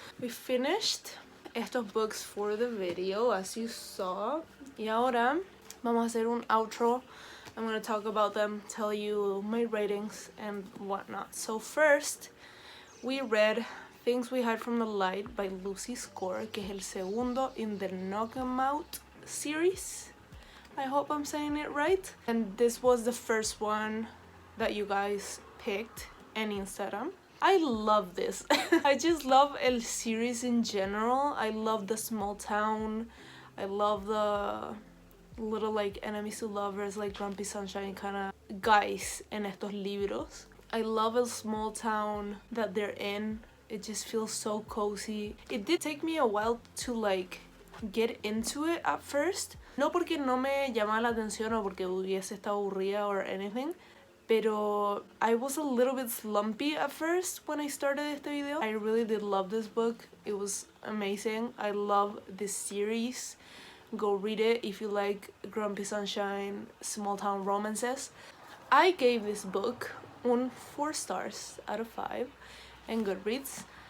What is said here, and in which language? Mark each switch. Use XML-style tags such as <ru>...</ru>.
<en>We finished estos books for the video, as you saw.</en> <es>Y ahora vamos a hacer un outro.</es> <en>I'm going to talk about them, tell you my ratings and whatnot. So first, we read Things We Hide from the Light by Lucy Score,</en> <es>que es el segundo</es> <en>in the Knock 'Em Out series. I hope I'm saying it right. And this was the first one that you guys picked on Instagram. I love this. I just love el series in general. I love the small town. I love the little like enemies to lovers, like Grumpy Sunshine kind of guys</en> <es>en estos libros.</es> <en>I love a small town that they're in. It just feels so cozy. It did take me a while to like get into it at first.</en> <es>No porque no me llamaba la atención o porque hubiese estado aburrida</es> <en>or anything. Pero I was a little bit slumpy at first when I started este video. I really did love this book. It was amazing. I love this series. Go read it if you like Grumpy Sunshine, small town romances. I gave this book 4 stars out of 5 in Goodreads.</en>